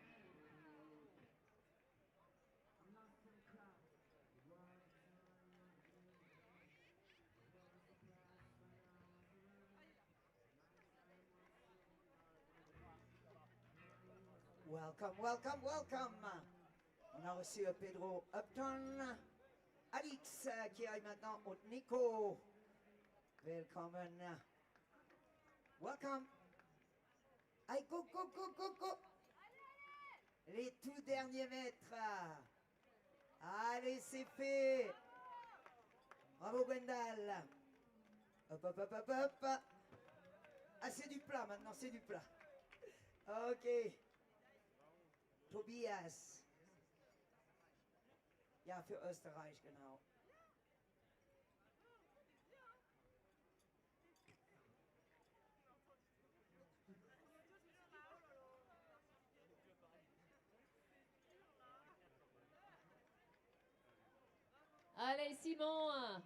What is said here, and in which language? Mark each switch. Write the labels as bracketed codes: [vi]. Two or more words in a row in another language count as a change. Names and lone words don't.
[en] I'm not too cold. Welcome, welcome, welcome. [fr] On a reçu Pedro Upton, Alix qui arrive maintenant au Nico. [de] Willkommen. Welcome. [fr] Allez, [en] go, go, go, go, go. [fr] Les tout derniers mètres. Allez, c'est fait. Bravo, Gwendal. Hop, hop, hop, hop, hop. Ah, c'est du plat maintenant, c'est du plat. Ok. Tobias. [de] Ja, für Österreich, genau. [fr] Allez, Simon.